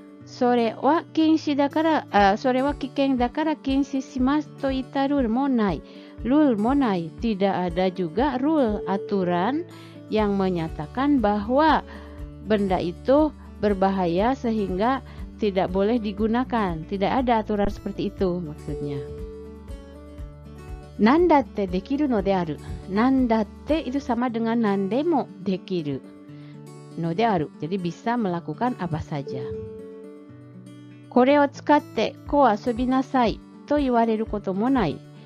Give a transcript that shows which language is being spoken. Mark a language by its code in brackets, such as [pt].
[ja] それは禁止だから、それは危険だから禁止しますといったルールもない。 Ruleもない. [id] Tidak ada juga rule aturan yang menyatakan bahwa benda itu berbahaya sehingga tidak boleh digunakan. Tidak ada aturan seperti itu maksudnya. [ja] Nandatte dekiru no de aru. [id] Nandatte itu sama dengan [ja] nandemo dekiru no de aru. [id] Jadi bisa melakukan apa saja. [ja] これを使ってこう遊びなさいと言われることもない.